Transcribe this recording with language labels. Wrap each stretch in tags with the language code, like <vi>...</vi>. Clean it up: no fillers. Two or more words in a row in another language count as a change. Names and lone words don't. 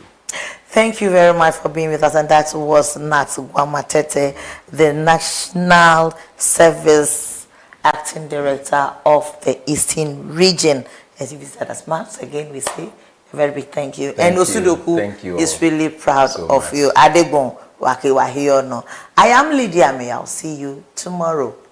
<en>Thank you very much for being with us. And that was Nat Tetteh, the National Service Acting Director of the Eastern Region. As you visited us, once again, we say a very big thank you. And Osudoku is really proud of you.</en> <ada>Adegbon, Waki Wahiono.</ada> <en>I am Lydia Ameyaw. See you tomorrow.</en>